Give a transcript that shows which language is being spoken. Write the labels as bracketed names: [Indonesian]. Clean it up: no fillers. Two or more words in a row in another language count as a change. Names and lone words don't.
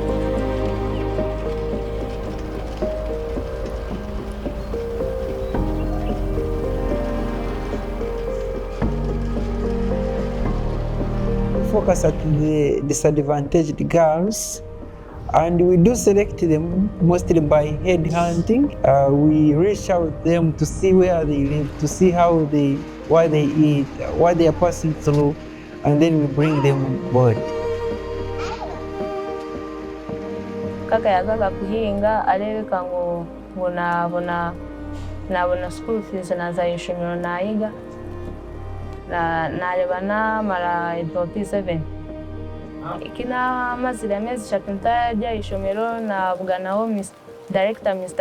[English] Focus at the disadvantaged girls, and we do select them mostly by head hunting. We reach out them to see where they live, to see what they eat, what they are passing through, and then we bring them on board. [Nyankole] Kaka yagaga kuhinga alebeka ngo nabona [English] school fees [Nyankole] nazayishimira nayiga nareba namara D.O.P 7 Kinamazire amezi 3 ntajya ishomero navuganaho director Mr.